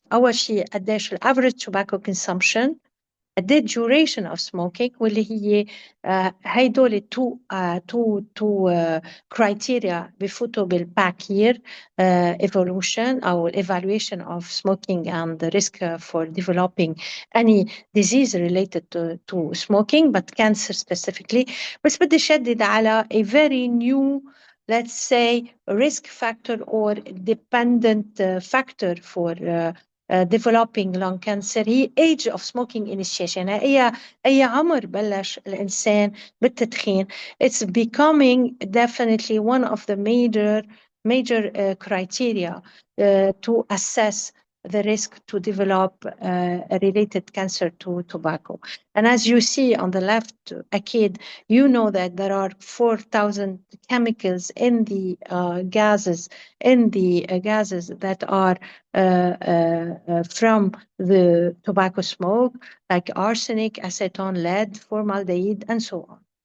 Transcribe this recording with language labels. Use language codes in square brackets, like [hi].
[ar] أول شيء قديش [en] average tobacco consumption، قديش duration of smoking، [ar] واللي هي هيدول [en] two criteria بفوتوا بالback year evolution أو evaluation of smoking and the risk for developing any disease related to smoking but cancer specifically. [ar] بس بدي شدد على [en] a very new, let's say, risk factor or dependent factor for developing lung cancer، هي age of smoking initiation. [ar] أي عمر بلش الإنسان بالتدخين. [en] It's becoming definitely one of the major criteria to assess the risk to develop a related cancer to tobacco. And as you see on the left, أكيد, you know that there are 4,000 chemicals in the gases that are from the tobacco smoke, like arsenic, acetone, lead, formaldehyde, and so on.